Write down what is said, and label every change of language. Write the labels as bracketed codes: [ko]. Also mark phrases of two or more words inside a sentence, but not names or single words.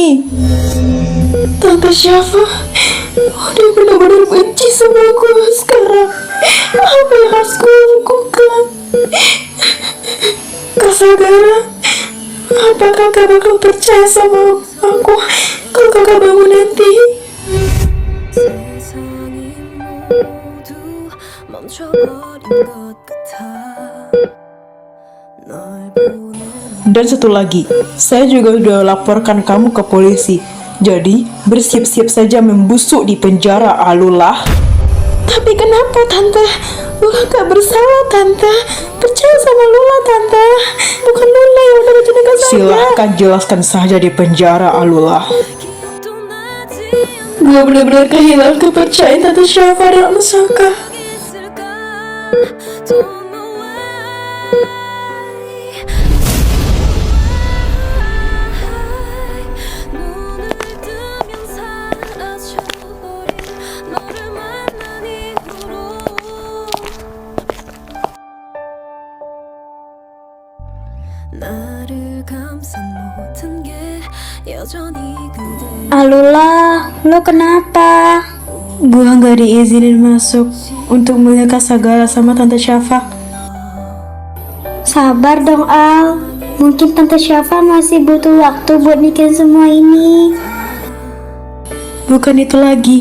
[id] Tante Syafa udah benar-benar benci sama gue sekarang. Apa yang harus gue lakukan? Kak Sagara, apakah kakak bakal percaya sama aku kalau kakak bangun nanti? [ko] 세상이 모두 멈춰버린 것 같아 널 보는 [id] Dan satu lagi, saya juga sudah laporkan kamu ke polisi. Jadi, bersiap-siap saja membusuk di penjara, Alula. Tapi kenapa, Tante? Lula gak bersalah, Tante. Percaya sama Lula, Tante. Bukan Lula yang udah racun Kak Sagara. Silahkan jelaskan saja di penjara, Alula. [ko] 기억도 나지 [id] Gue benar-benar kehilangan kepercayaan Tante Syafa dan Om Saka. [ko] 않았을까 [en] Don't know why [ko] 눈을 뜨면 사라져버린 너를 만난 이후로 나를 감싼 모든 게 여전히 그대 [id] Alula, lo kenapa? Gua nggak diizinin masuk untuk melihat Kak Sagara sama Tante Syafa. Sabar dong, Al. Mungkin Tante Syafa masih butuh waktu buat mikirin semua ini. Bukan itu lagi.